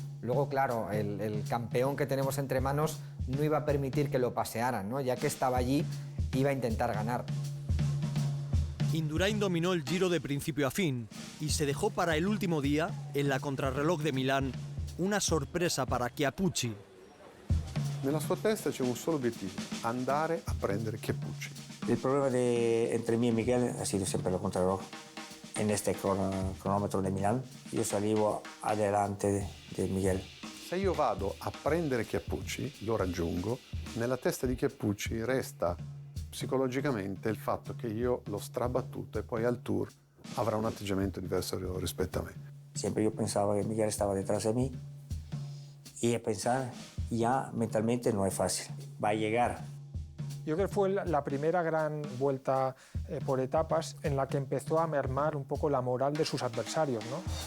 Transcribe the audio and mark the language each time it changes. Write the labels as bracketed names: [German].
[Spanish] Luego, claro, el campeón que tenemos entre manos no iba a permitir que lo pasearan, ¿no? Ya que estaba allí, iba a intentar ganar. Indurain dominó el Giro de principio a fin y se dejó para el último día, en la contrarreloj de Milán, una sorpresa para Chiappucci. [Italian] Nella sua testa c'è un solo obiettivo, andare a prendere Chiappucci. [Spanish] El problema entre mí y Miguel ha sido siempre lo contrarreloj. En este cronómetro de Milán, yo salgo adelante de Miguel. [Italian] Se io vado a prendere Chiappucci, lo raggiungo, nella testa di Chiappucci resta psicologicamente il fatto che io l'ho strabattuto e poi al Tour avrà un atteggiamento diverso rispetto a me. [Spanish] Siempre yo pensaba que Miguel estaba detrás de mí y a pensar ya mentalmente no es fácil, va a llegar. Yo creo que fue la primera gran vuelta por etapas en la que empezó a mermar un poco la moral de sus adversarios, ¿no?